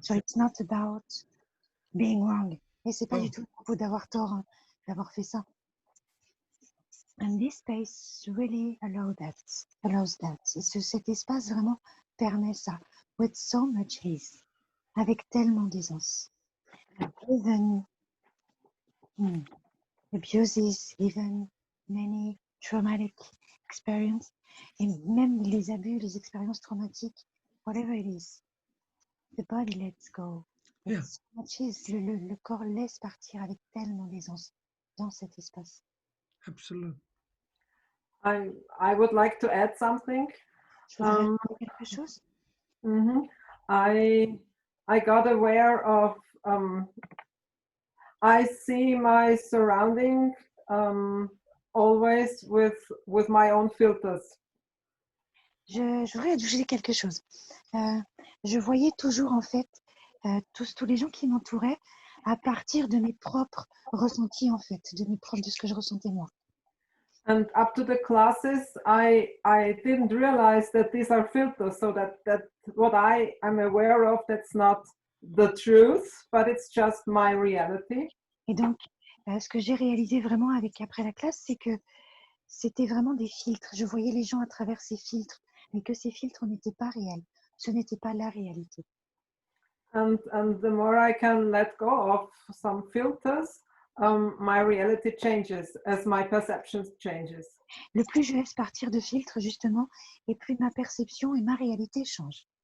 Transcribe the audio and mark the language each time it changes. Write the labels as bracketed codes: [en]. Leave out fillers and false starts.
[en] So it's not about being wrong. Et c'est pas Oh. [fr] du tout à propos d'avoir tort, hein, d'avoir fait ça. [en] And this space really allows that. [fr] Et cet espace vraiment permet ça. [en] With so much ease. [fr] Avec tellement d'aisance. [en] Even abuses, even many traumatic experiences, [fr] et même les abus, les expériences traumatiques, [en] whatever it is, the body lets go. Yeah. So much ease. [fr] Le corps laisse partir avec tellement d'aisance dans cet espace. [en] Absolutely. I would like to add something. [fr] Je voudrais ajouter quelque chose. [en] I got aware of I see my surrounding always with my own filters. [fr] Je voudrais ajouter quelque chose. Je voyais toujours en fait tous les gens qui m'entouraient à partir de mes propres ressentis en fait, de ce que je ressentais moi. [en] And up to the classes, I didn't realize that these are filters, so that what I am aware of, that's not the truth, but it's just my reality. [fr] Et donc, ce que j'ai réalisé vraiment après la classe, c'est que c'était vraiment des filtres. Je voyais les gens à travers ces filtres, mais que ces filtres n'étaient pas réels. Ce n'était pas la réalité. [en] And the more I can let go of some filters, my reality changes as my perception changes. [fr] Le plus je laisse partir de filtres, justement, et plus ma perception et ma réalité changent.